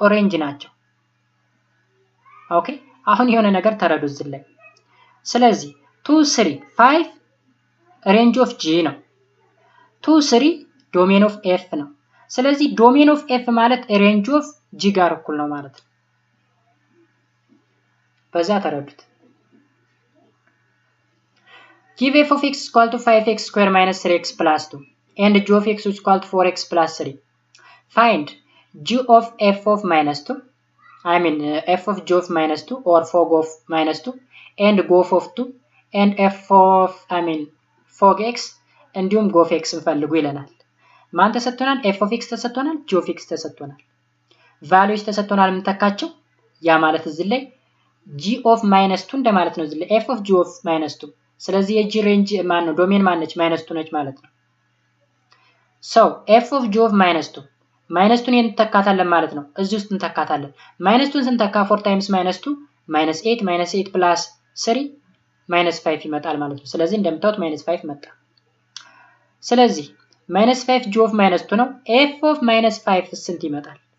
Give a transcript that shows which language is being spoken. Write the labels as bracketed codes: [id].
[am] ኦሬንጅ ናቸው። ኦኬ አሁን የሆነ ነገር ተረዱ እዚህ ላይ። ስለዚህ 2 3 5 ሬንጅ ኦፍ g ነው። 2 3 ዶሜን ኦፍ f ነው። ስለዚህ ዶሜን ኦፍ f ማለት ሬንጅ ኦፍ g ጋር እኩል ነው ማለት ነው። በዛ ተረዱት። [en] give f of x equal to 5x square minus 3x plus 2 and g of x is equal to 4x plus 3. Find g of f of minus 2, f of g of minus 2 or fog of minus 2 and gof of 2 and f of fog x [am] እንዲሁም gof x እንፈልጉ ይለናል። ማን ተሰጥቶናል? f of x ተሰጥቶናል፣ g of x ተሰጥቶናል። ቫልዩስ ተሰጥቶናል የምንተካቸው ያ ማለት እዚህ ላይ g of -2 እንደማለት ነው። እዚህ ላይ f of g of -2 ስለዚህ የg ሬንጅ ማን ነው? ዶሜን ማን ነች? -2 ነች ማለት ነው። so f of g of -2 -2ን እንተካታለን ማለት ነው። እዚህ ውስጥ እንተካታለን። -2ን ስንተካ 4 times -2 -8 -8 plus 3 -5 ይመጣል ማለት ነው። ስለዚህ እንደምታዩት -5 መጣ። ስለዚህ -5 g of -2 ነው። f of -5 ስንት ይመጣል?